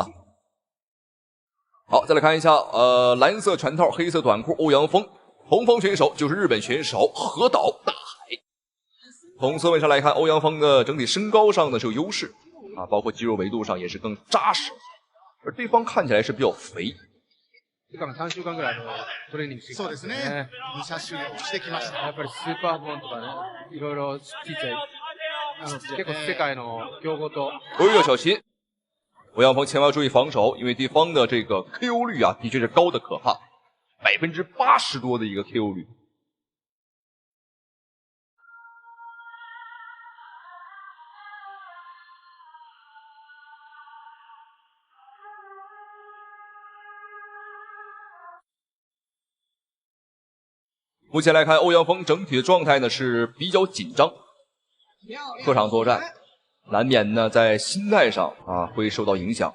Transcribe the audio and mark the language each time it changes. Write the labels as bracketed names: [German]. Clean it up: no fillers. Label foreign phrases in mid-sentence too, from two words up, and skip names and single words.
[Chinese] 好，再来看一下，蓝色拳套，黑色短裤，欧阳锋。红方选手就是日本选手河岛大海。从侧面上来看，欧阳锋的整体身高上呢是有优势啊，包括肌肉维度上也是更扎实，而对方看起来是比较肥。 [Japanese] 3 週間ぐらいトレーニングしてきたんですね。2車種してきました。やっぱりスーパーボーンとかね、いろいろちっちゃい結構世界の強豪と。 [Chinese] 要小心，欧阳锋千万要注意防守，因为对方的这个 KO 率啊，的确是高的可怕，80%多的一个 KO 率。目前来看，欧阳锋整体的状态呢是比较紧张，客场作战，难免呢在心态上啊会受到影响。